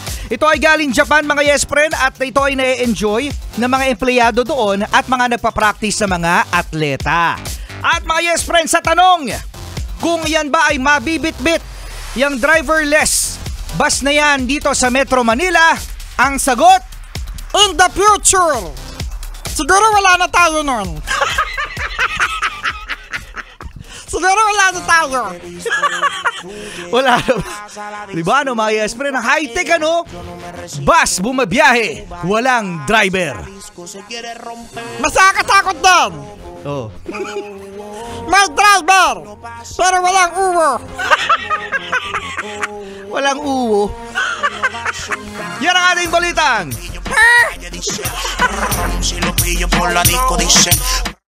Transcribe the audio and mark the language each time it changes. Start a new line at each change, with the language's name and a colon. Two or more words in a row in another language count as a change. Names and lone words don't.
Filipino: Ito ay galing Japan mga Yes Friend at ito ay na-enjoy ng mga empleyado doon at mga nagpa-practice sa mga atleta. At mga Yes Friend, sa tanong kung yan ba ay mabibit-bit yung driverless bus na yan dito sa Metro Manila, ang sagot,
English: in the future.
Filipino: Siguro wala na tayo nun. Siguro wala na tayo. Wala na. Diba ano mga Yes Friend, ang high-tech ano? Bus bumabiyahe, walang driver. Mas nakakatakot din. Oh. May driver, pero walang uwo. Walang uwo. Yan ang ating balitang.
Spanish: Si lo pillo por la disco dice